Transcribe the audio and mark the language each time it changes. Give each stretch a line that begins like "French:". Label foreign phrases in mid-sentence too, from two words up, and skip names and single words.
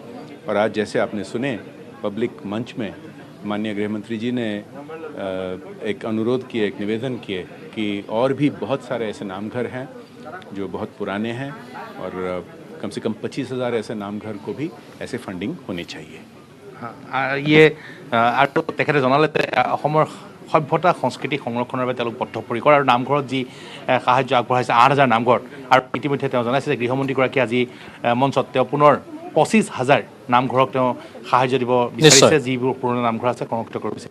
Hindi: और आज जैसे आपने सुने पब्लिक मंच में माननीय गृह मंत्री जी ने एक अनुरोध किए, एक निवेदन किए कि और भी बहुत सारे ऐसे नामघर हैं जो बहुत पुराने हैं, और कम से कम 25,000 ऐसे नामघर को भी ऐसे फंडिंग होनी चाहिए।
Assamese: ये আৰু তেখেতে জনালে সভ্যতা সংস্কৃতি সংৰক্ষণৰ বাবে তেওঁলোক বদ্ধপৰিকৰ, আৰু নামঘৰত যি সাহায্য আগবঢ়াইছে 8,000 নামঘৰ। আৰু ইতিমধ্যে তেওঁ জনাইছে যে গৃহমন্ত্ৰীগৰাকী আজি মঞ্চত তেওঁ পুনৰ 25,000 নামঘৰক তেওঁ সাহায্য দিব বিচাৰিছে, যিবোৰ পুৰণি নামঘৰ আছে সংৰক্ষিত কৰিব বিচাৰিছে।